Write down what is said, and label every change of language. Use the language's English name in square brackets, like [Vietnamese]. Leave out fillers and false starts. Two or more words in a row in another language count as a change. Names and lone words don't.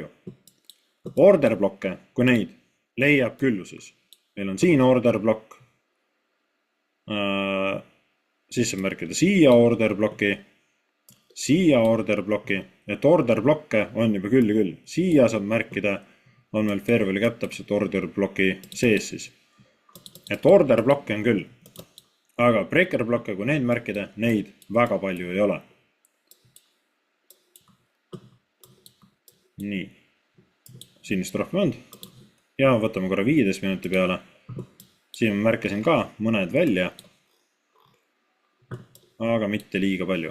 [English] Order blokke, [Estonian] kui neid leiab külluses. Meil on siin [English] order blokk. [Estonian] Siis saab märkida siia [English] order blokki, [Estonian] et [English] order blokke [Estonian] on juba küll ja küll. Siia saab märkida, on meil [English] fair value cap [Estonian] täpselt [English] order bloki [Estonian] sees siis. Et [English] order blokke [Estonian] on küll, aga [English] breaker blokke, [Estonian] kui neid märkida, neid väga palju ei ole. Nii, siin vist rohkem on. Ja võtame korra 15 minuti peale. Siin ma märkasin ka mõned välja, aga mitte liiga palju.